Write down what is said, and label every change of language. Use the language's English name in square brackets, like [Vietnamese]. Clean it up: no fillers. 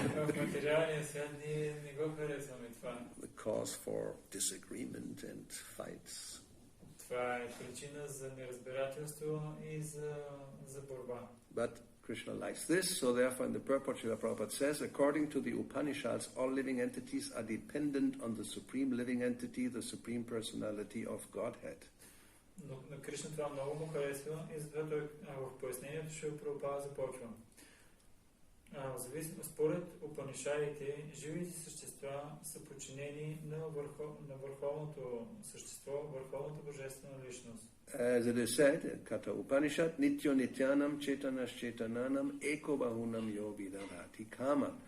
[Bulgarian] В материалния свят ние не го харесваме това. [English] The cause for disagreement and fights. [Bulgarian] Това е причина за неразбирателство и за борба. [English] But Krishna likes this, so therefore in the purport Srila Prabhupada says, according to the Upanishads, all living entities are dependent on the supreme living entity, the supreme personality of Godhead. [Bulgarian] Но на Кришна това много му харесва и затова той в пояснението Шрила Прабхупада започва. Според Упанишадите, живите същества са подчинени на върховното същество, върховната божествена личност. [English] As it is said, [Sanskrit] Kata Upanishad, Nityo Nityanam Chetanas Chetananam Eko Bahunam Yovidadati Kama.